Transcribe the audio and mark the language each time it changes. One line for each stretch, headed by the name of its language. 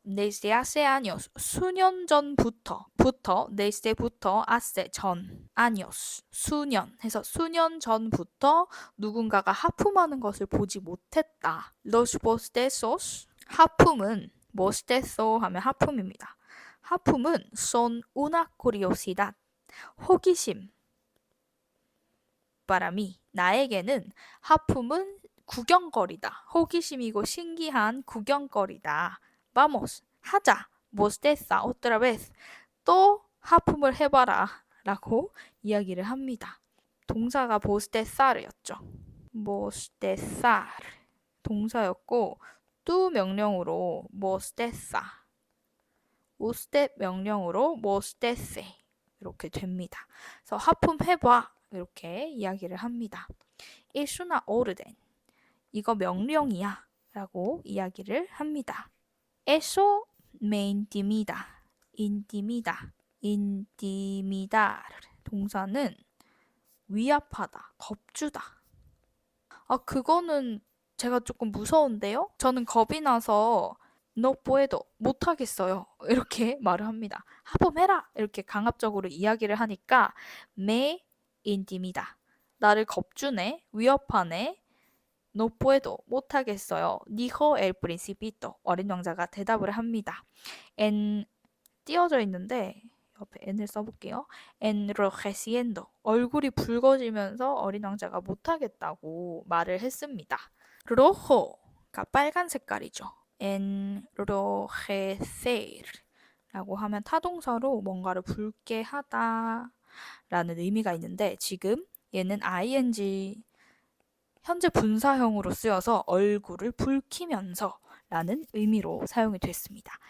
Spanish: desde hace años
Korean: 수년 전부터 desde부터 hace 전 años 수년 해서 수년 전부터 누군가가 하품하는 것을 보지 못했다.
Spanish: los bostezos
Korean: 하품은 bostezo 하면 하품입니다. 하품은
Spanish: son una curiosidad.
Korean: 호기심. 바람이 나에게는 하품은 구경거리다. 호기심이고 신기한 구경거리다.
Spanish: Vamos,
Korean: 하자.
Spanish: Bosteza otra vez.
Korean: 또 하품을 해봐라. 라고 이야기를 합니다. 동사가 bostezar였죠.
Spanish: bostezar.
Korean: 동사였고 또 명령으로 bosteza.
Spanish: usted
Korean: 명령으로
Spanish: bostece.
Korean: 이렇게 됩니다. 그래서 하품해봐. 이렇게 이야기를 합니다.
Spanish: Es una orden.
Korean: 이거 명령이야. 라고 이야기를 합니다.
Spanish: Eso me intimida. intimida. intimidar.
Korean: 동사는 위압하다, 겁주다. 아, 그거는 제가 조금 무서운데요? 저는 겁이 나서
Spanish: no puedo,
Korean: 못하겠어요. 이렇게 말을 합니다. 하품해라! 이렇게 강압적으로 이야기를 하니까
Spanish: me intimida.
Korean: 나를 겁주네, 위협하네.
Spanish: No puedo,
Korean: 못하겠어요.
Spanish: Dijo el principito.
Korean: 어린 왕자가 대답을 합니다. En 띄어져 있는데 옆에 n을 써볼게요.
Spanish: enrojeciendo.
Korean: 얼굴이 붉어지면서 어린 왕자가 못하겠다고 말을 했습니다. rojo가 빨간 색깔이죠. enrojecer 라고 하면 타동사로 뭔가를 붉게 하다 라는 의미가 있는데 지금 얘는 ing 현재 분사형으로 쓰여서 얼굴을 붉히면서 라는 의미로 사용이 됐습니다.